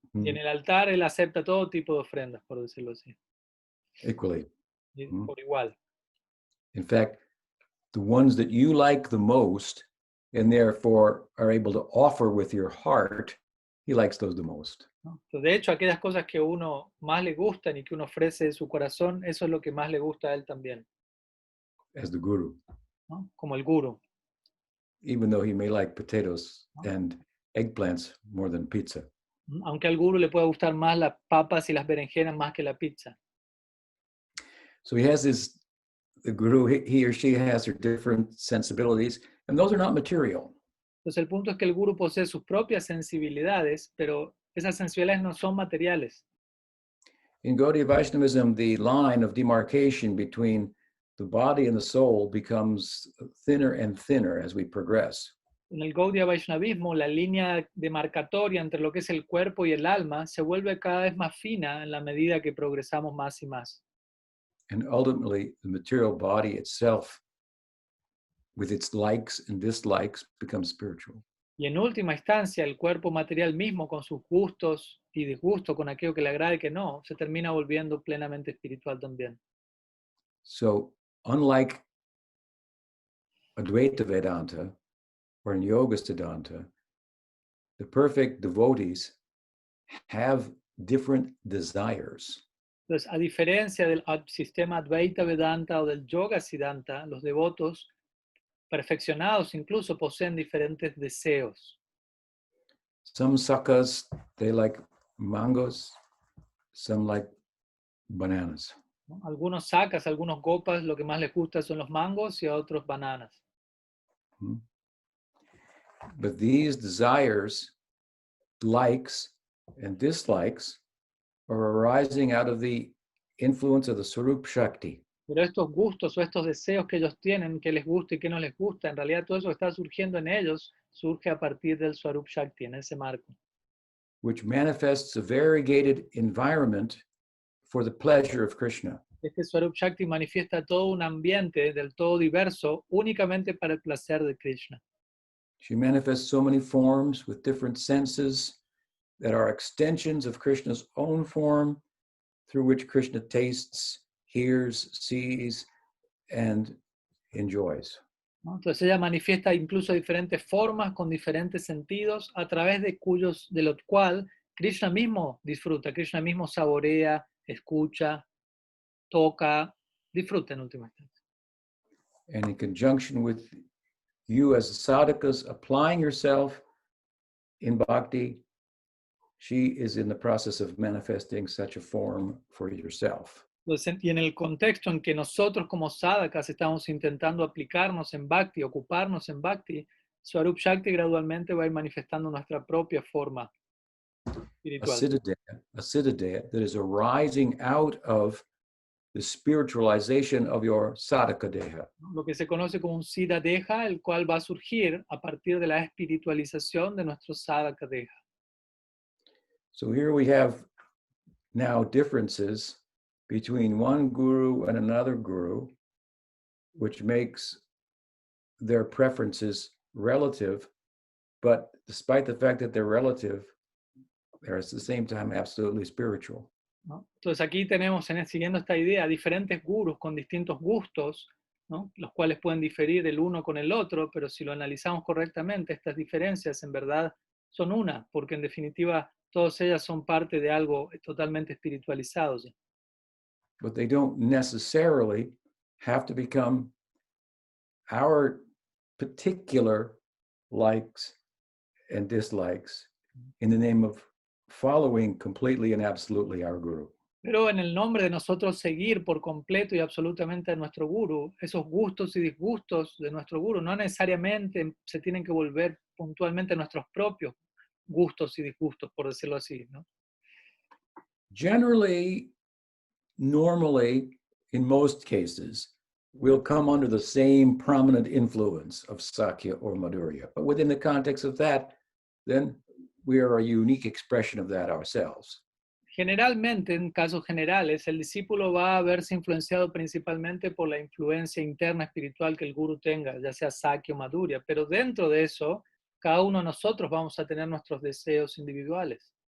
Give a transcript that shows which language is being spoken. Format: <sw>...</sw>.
<es>Y en el altar él acepta todo tipo de ofrendas, por decirlo así.</es> <en>Equally.</en> <es>Por igual.</es> <en>In fact, the ones that you like the most and therefore are able to offer with your heart, he likes those the most.</en> <es>¿No? Entonces, de hecho, aquellas cosas que a uno más le gustan y que uno ofrece de su corazón, eso es lo que más le gusta a él también.</es> <en>As the guru.</en> <es>¿No? Como el guru.</es> <en>Even though he may like potatoes and eggplants more than pizza.</en> <es>Aunque al guru le pueda gustar más las papas y las berenjenas más que la pizza.</es> <en>So he has the guru, he or she has their different sensibilities, and those are not material.</en> <es>Entonces el punto es que el guru posee sus propias sensibilidades, pero esas sensibilidades no son materiales.</es> <en>In Gaudiya Vaishnavism, the line of demarcation between the body and the soul becomes thinner and thinner as we progress.</en> <es>En el Gaudiya Vaishnavismo, la línea demarcatoria entre lo que es el cuerpo y el alma se vuelve cada vez más fina en la medida que progresamos más y más.</es> <en>And ultimately, the material body itself, with its likes and dislikes, becomes spiritual.</en> <es>Y en última instancia, el cuerpo material mismo, con sus gustos y disgustos, con aquello que le agrada y que no, se termina volviendo plenamente espiritual también.</es> <en>So, unlike Advaita Vedanta or in Yoga Siddhanta, the perfect devotees have different desires.</en> <es>Entonces, a diferencia del sistema Advaita Vedanta o del Yoga Siddhanta, los devotos perfeccionados incluso poseen diferentes deseos.</es> <en>Some sakas, they like mangoes, some like bananas.</en> <es>¿No? Algunos sakas, algunos gopas, lo que más les gusta son los mangos y a otros bananas.</es> <en>But these desires, likes and dislikes, are arising out of the influence of the Swarup Shakti.</en> <es>Pero estos gustos o estos deseos que ellos tienen, que les gusta y que no les gusta, en realidad todo eso que está surgiendo en ellos surge a partir del Swarup Shakti, en ese marco.</es> <en>Which manifests a variegated environment for the pleasure of Krishna.</en> <es>Este Swarup Shakti manifiesta todo un ambiente del todo diverso únicamente para el placer de Krishna.</es> <en>She manifests so many forms with different senses that are extensions of Krishna's own form through which Krishna tastes, hears, sees, and enjoys.</en> <es>¿No? Entonces ella manifiesta incluso diferentes formas con diferentes sentidos a través de lo cual Krishna mismo disfruta, Krishna mismo saborea, escucha, toca, disfruta en última instancia.</es> <en>And in conjunction with you as sadhakas applying yourself in bhakti, she is in the process of manifesting such a form for yourself.</en> <es>Entonces, y en el contexto en que nosotros como sadhakas estamos intentando aplicarnos en bhakti, ocuparnos en bhakti, Swarup Shakti gradualmente va a ir manifestando nuestra propia forma espiritual.</es> <en>A siddhadeha that is arising out of the spiritualization of your sadhaka deha.</en> <es>Lo que se conoce como un siddha deha, el cual va a surgir a partir de la espiritualización de nuestro sadhaka deha.</es> <en>So here we have now differences between one guru and another guru, which makes their preferences relative, but despite the fact that they're relative, they're at the same time absolutely spiritual.</en> <es>¿No? Entonces aquí tenemos, siguiendo esta idea, diferentes gurus con distintos gustos, ¿no? Los cuales pueden diferir el uno con el otro, pero si lo analizamos correctamente, estas diferencias en verdad son una, porque en definitiva todas ellas son parte de algo totalmente espiritualizado. ¿Sí?</es> <en>But they don't necessarily have to become our particular likes and dislikes in the name of following completely and absolutely our guru.</en> <es>Pero en el nombre de nosotros seguir por completo y absolutamente a nuestro guru, esos gustos y disgustos de nuestro guru no necesariamente se tienen que volver puntualmente nuestros propios gustos y disgustos, por decirlo así, ¿no?</es> <en>Generally, normally, in most cases, we'll come under the same prominent influence of Sakya or Madhurya. But within the context of that, then we are a unique expression of that ourselves.</en> <es>Generalmente, en casos generales, el discípulo va a verse influenciado principalmente por la influencia interna espiritual que el guru tenga, ya sea Sakya o Madhurya, pero dentro de eso, cada uno de nosotros vamos a tener nuestros deseos individuales.</es>